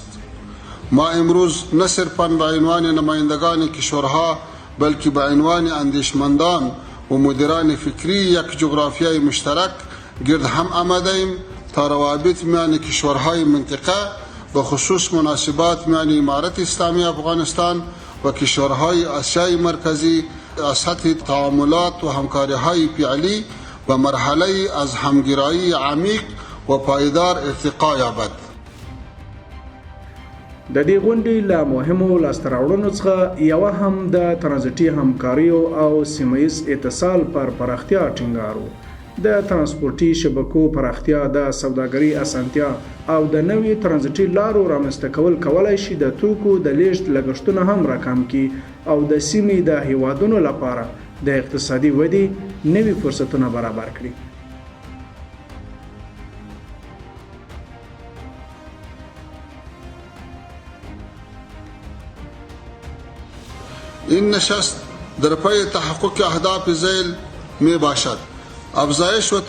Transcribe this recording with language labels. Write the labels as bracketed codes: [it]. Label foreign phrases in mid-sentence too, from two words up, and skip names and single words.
[fa] ما امروز نه صرفاً به عنوان نمایندگان کشورها بلکه به عنوان اندیشمندان و مدیران فکری یک جغرافیای مشترک گرد هم آمده‌ایم تا روابط میان کشورهای منطقه به خصوص مناسبات میان امارت اسلامی افغانستان و کشورهای آسیای مرکزی از سطح تعاملات و همکاری‌های فعلی به مرحله از همگرایی عمیق و پایدار ارتقا یابد. [ps] د دې غونډې له مهمو لاسته راوړنو څخه یوه هم د ترانزیټي همکاریو او سیمه‌ییز اتصال پر پراختیا ټینګار و. د ترانسپورتي شبکو پراختیا، د سوداګرۍ اسانتیا او د نوې ترانزیټي لارو رامنځته کول کولی شي د توکو د لیږد لګښتونه هم راکم کړي او د سیمې د هیوادونو لپاره د اقتصادي ودې نوي فرصتونه برابر کړي. [fa] این نشست در پی تحقق اهداف ذیل می باشد: افزایش و